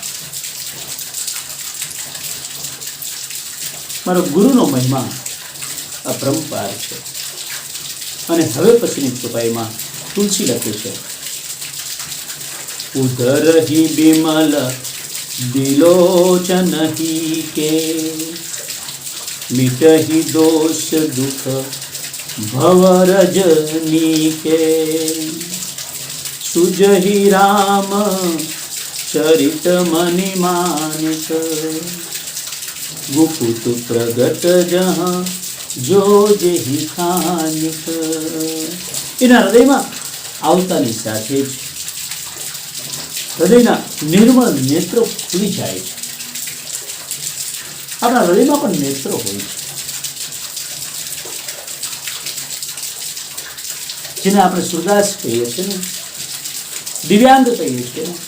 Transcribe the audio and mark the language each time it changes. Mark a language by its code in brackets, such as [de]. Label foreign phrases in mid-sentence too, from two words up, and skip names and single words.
[gu] મારો ગુરુનો મહિમા અપરંપાર છે. અને હવે પછીની ચોપાઈમાં તુલસી લખે છે. [awa] उधर ही बिमल दिलोचन ही के, मिटहि दोष दुख भव रजनीके। सुजहि राम चरित मणि मानिक, गुपुत प्रगट जहाँ जो जेहि खानिक। [gu] એના હૃદયમાં આવતાની સાથે જ હૃદયના નિર્મળ નેત્ર ખુલી જાય છે. આપણા હૃદયમાં પણ નેત્રો હોય છે, જેને આપણે સુરદાસ કહીએ છીએ ને, દિવ્યાંગ કહીએ છીએ.